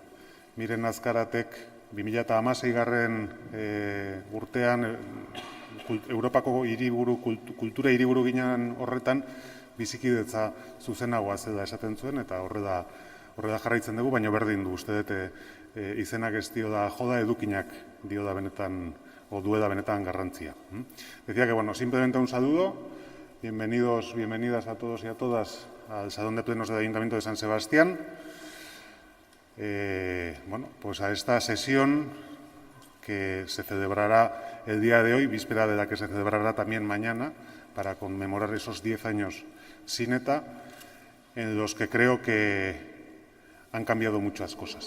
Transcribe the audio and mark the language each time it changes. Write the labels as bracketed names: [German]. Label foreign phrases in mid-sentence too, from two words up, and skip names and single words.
[Basque] Miren Azkaratek 2016 urtean Europako kultura hiriburu ginen horretan bizikidetza zuzenagoa zela esaten zuen eta horrela jarraitzen dugu, baina berdin du uste dut izenak ez dio da joda, edukinak dio da benetan o duela benetan garrantzia. [Spanish] Decía que, simplemente un saludo, bienvenidos, bienvenidas a todos y a todas al Salón de Plenos del Ayuntamiento de San Sebastián. Pues a esta sesión que se celebrará el día de hoy, víspera de la que se celebrará también mañana, para conmemorar esos 10 años sin ETA, en los que creo que han cambiado muchas cosas.